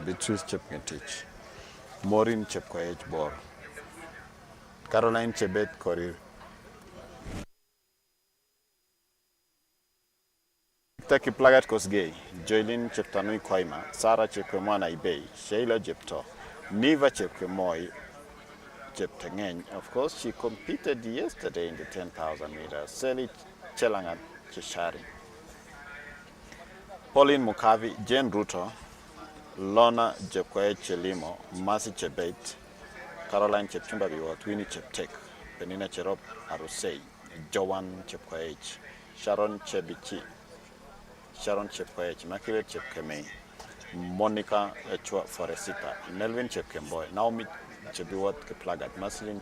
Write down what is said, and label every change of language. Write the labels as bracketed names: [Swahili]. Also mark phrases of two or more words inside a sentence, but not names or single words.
[English] Beatrice Chepngetich, Maureen Chepkoech Bor, Caroline Chebet Korir, Taki Plagat Kosgei, Joylin Cheptanui Koima, Sarah Chepkemwana Ibei, Sheila Jepto, Niva Chepkemoi Cheptengeny. Of course, she competed yesterday in the 10,000 meters. Seli Chelangat Cheshari, Pauline Mukavi, Jane Ruto, Lona Jepkoech Chelimo, Mercy Chebet, Caroline Chepchumba Biwot, Winnie Cheptek, Penina Cherop Arusei, Joan Chepkoech, Sharon Chebichi, Sharon Chepkoech, Immaculate Chepkemei, Monica Echua Foresita, Melvin Chepkemboy, Naomi Chebiwot Kiplagat, Marceline